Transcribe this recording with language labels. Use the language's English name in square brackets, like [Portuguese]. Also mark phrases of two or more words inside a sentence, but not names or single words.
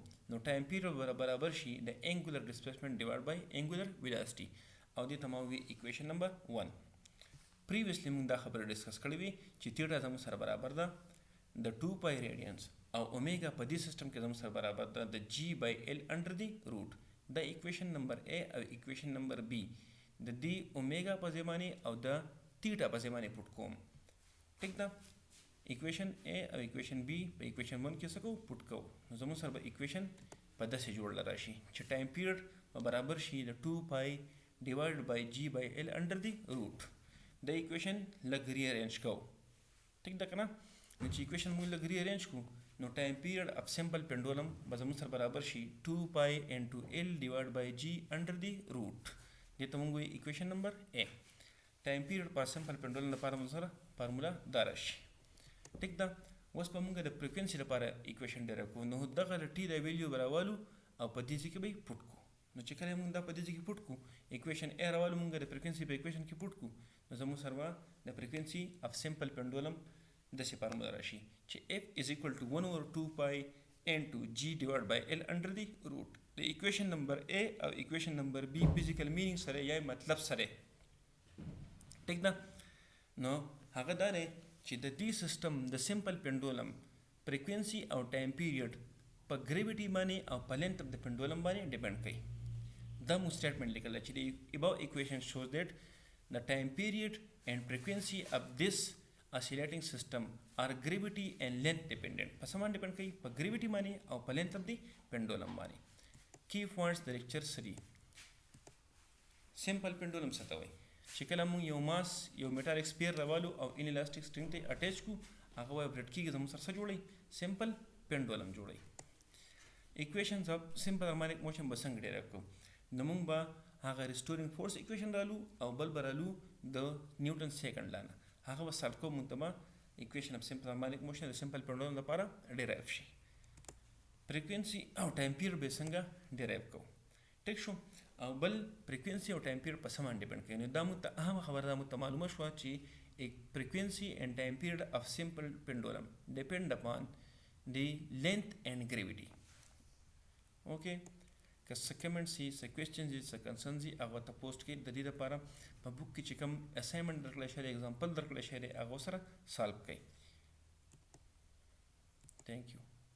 [Pashto] نو [English] time period [Pashto] برابر شي د [English] angular displacement divide by angular velocity, [Pashto] او دې ته ما وی [English] equation number [Pashto] 1. پریویسلی موږ دا خبره ډسکس کړې وي چې تیټا زموږ سره برابر ده د 2 [English] pi radians, [Pashto] او اومیګا په دې سیستم کې زموږ سره برابر ده د [English] G by L under the root. [Pashto] دا [English] equation number A [Pashto] او [English] equation number B [Pashto] د دې اومیګا په ځای باندې او د تیټا په ځای باندې پټ کوم. ټیک ده، [English] equation A [Pashto] او [English] equation B [Pashto] په [English] equation 1 [Pashto] کې څه کوو؟ پټ کوو. نو زموږ سره به equation په داسې جوړ راشي چې [English] time period [Pashto] په برابر شي د [English] 2 pi divided by G by L under the root. [Pashto] دا equation لږ rearrange کوو. ټیک ده کنه؟ نو چې equation موږ لږ rearrange کوو نو [English] time period of simple pendulum [Pashto] به زموږ سره برابر شي [English] 2 pi into L divided by G under the root. [Pashto] دې ته موږ وایو [English] equation number A. time period [Pashto] په [English] simple pendulum [Pashto] لپاره موږ سره فارمولا دا راشي. ټیک ده، اوس به موږ د فریکوینسي لپاره [English] equation derive [Pashto] کوو. نو دغه د ټي د ویلیو به راوالو او په دې ځای کې به یې پټ کوو. نو چې کله موږ دا په دې ځای کې پټ کوو [English] equation A [Pashto] راوالو موږ د فریکوینسي په equation کې پټ کوو نو زموږ سره به د [English] frequency of simple pendulum [Pashto] داسې فارمولا راشي چې [English] F is equal to 1/2 pi into G divided by L under the root. [Pashto] د [English] equation number A [Pashto] او [English] equation number B physical meaning [Pashto] سره یا مطلب سره. ټیک ده، نو هغه دا دی چې د دې سیستم د [English] simple pendulum frequency [Pashto] او [English] time period [Pashto] په ګریویټي باندې او په [English] length of [Pashto] د پنډولم باندې ډیپند کوي. دا مو سټیټمنټ لیکل چې د [English] above equation shows that the time period and frequency of this oscillating system are gravity and length dependent. [Pashto] په سمان ډیپند کوي په ګریویټي باندې او په [English] length of [Pashto] د پنډولم باندې. [English] key points [Pashto] د لیکچر 3. [English] simple pendulum [Pashto] څه ته وایي؟ چې کله موږ یو ماس یو [English] metallic sphere [Pashto] راوالو او [English] inelastic string [Pashto] ته اټیچ کو هغه وایبریټ کیږي زموږ سره څه جوړوي؟ [English] simple pendulum [Pashto] جوړوي. [English] equations of simple harmonic motion [Pashto] به څنګه ډیرایو کوو؟ نو موږ به هغه [English] restoring force equation [Pashto] رالو او بل به رالو د [English] Newton second law [Pashto] نه هغه به سالو کوو. موږ ته به [English] equation of simple harmonic motion [Pashto] د [English] simple pendulum [Pashto] لپاره ډیرایو شي. فریکوینسي او [English] time period [Pashto] به څنګه ډیرایو کوو؟ ټیک شو، او بل فریکوینسي او [English] time period [Pashto] په سمان ډیپند کوي. نو دا موږ ته اهم خبره دا موږ ته معلومه شوه چې [English] frequency and time period of simple pendulum depend upon the length and gravity. [Pashto] Okay, که څه کمنټس یي څه کوېسچنز یي څه کنسرنز یي هغه ته پوسټ کړئ. د دې لپاره په بک کې چې کوم اسایمنټ درکړی شوی دی اگزامپل درکړی شوی دی هغه سره سالو کړئ. [English] thank you.